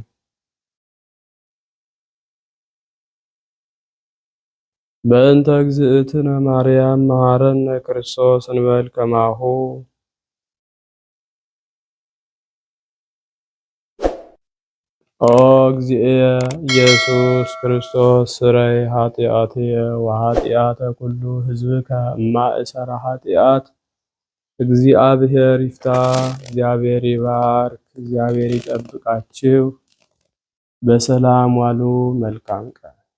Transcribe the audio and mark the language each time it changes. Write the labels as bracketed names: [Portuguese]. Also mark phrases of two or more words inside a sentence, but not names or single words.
[Geez] በእንተ እግዝእትነ ማርያም መሐረነ ክርስቶስ እንበል ከማሁ። ኦ እግዚእየ ኢየሱስ ክርስቶስ ስረይ ኃጢአትየ ወኃጢአተ ኩሉ ሕዝብከ እማእሰረ ኃጢአት። [Amharic] እግዚአብሔር ይፍታ። እግዚአብሔር ይባርክ። እግዚአብሔር ይጠብቃችሁ። በሰላም ዋሉ። መልካም ቀን